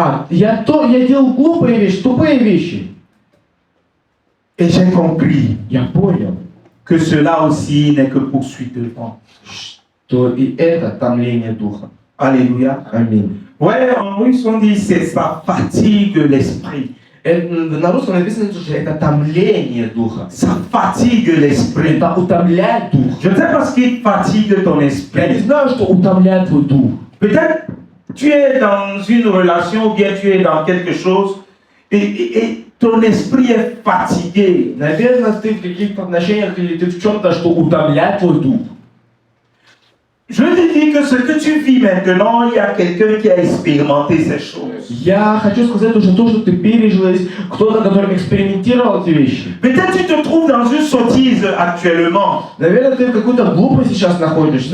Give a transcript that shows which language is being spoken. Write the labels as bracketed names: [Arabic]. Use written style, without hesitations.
[Russian] Я делал глупые вещи, тупые вещи. [French] Et j'ai compris [Russian] Я понял, [French] que cela aussi n'est que poursuite de vent. [Russian] что и это томление духа. [French] Alléluia. [Russian] Аминь. [French] Ouais, en russe on dit c'est ça fatigue l'esprit. [Russian] На русском написано, что это томление духа. [French] Ça fatigue l'esprit. [Russian] Это утомляет дух. [French] Je ne sais pas ce qui fatigue ton [Russian] Я не [French] esprit. [Russian] знаю, что утомляет твой дух. [French] Peut-être tu es dans une relation ou bien tu es dans quelque chose et ton esprit est fatigué. [Russian] Наверное, ты в каких-то отношениях или ты в чем-то, что утомляет твой дух. [French] Je te dis que ce que tu vis maintenant, il y a quelqu'un qui a expérimenté ces choses. [Russian] Я хочу сказать уже то, что ты пережил, есть кто-то, который экспериментировал эти вещи. [French] Peut-être tu te trouves dans une sottise actuellement, [Russian] Наверное, ты в какой-то глупости сейчас находишься.